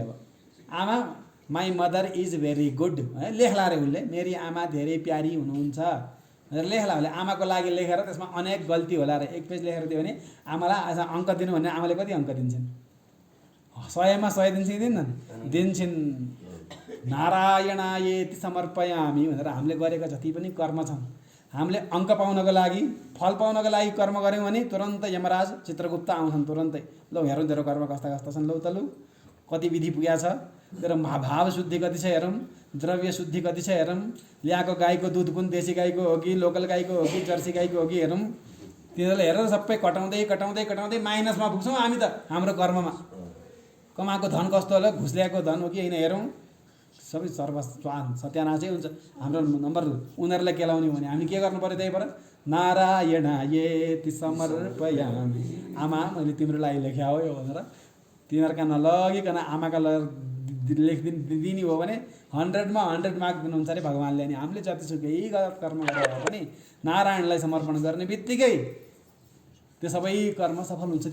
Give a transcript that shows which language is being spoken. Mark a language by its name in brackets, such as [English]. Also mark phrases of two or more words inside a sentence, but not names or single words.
[Nepali] अब आमा [English] my mother is very good [Nepali] है लेख्ला रे उसले, मेरी आमा धेरै प्यारी हुनुहुन्छ भनेर लेख्ला उसले। आमाको लागि लेखेर त्यसमा अनेक गल्ती होला रे। एक पेज लेखेर दियो भने आमालाई आज अङ्क दिनु भने आमाले कति अङ्क दिन्छन्? 100मा 100 दिन्छ कि दिन्नन्? दिन्छन्। [Sanskrit] नारायणायेति समर्पयामि [Nepali] भनेर हामीले गरेका जति पनि कर्म छन्, हामीले अङ्क पाउनको लागि, फल पाउनको लागि कर्म गऱ्यौँ भने तुरन्तै यमराज चित्रगुप्त आउँछन् तुरन्तै। लौ हेरौँ तेरो कर्म कस्ता कस्ता छन्, लौ त लौ कति विधि पुगेको छ, तेरो भाव शुद्धि कति छ हेरौँ, द्रव्य शुद्धि कति छ हेरौँ, ल्याएको गाईको दुध कुन देशी गाईको हो कि लोकल गाईको हो कि जर्सी गाईको हो कि हेरौँ। तिनीहरूलाई हेरेर सबै कटाउँदै कटाउँदै कटाउँदै माइनसमा पुग्छौँ हामी त हाम्रो कर्ममा। कमाएको धन कस्तो होला, घुस ल्याएको धन हो कि होइन हेरौँ, सबै सत्यानाशै हुन्छ। हाम्रो नम्बर उनीहरूलाई केलाउने भने हामी के गर्नु पऱ्यो, त्यही भएर [Sanskrit] नारायणायेति समर्पयामि। [Nepali] आमा मैले तिम्रो लागि लेख्या हो यो भनेर तिनीहरूका नलगिकन आमाका लेखिदिने हो भने 100मा 100 मार्क दिनुहुन्छ अरे भगवान्ले। अनि हामीले जतिसुकै गलत कर्म गरेर पनि नारायणलाई समर्पण गर्ने बित्तिकै त्यो सबै कर्म सफल हुन्छ।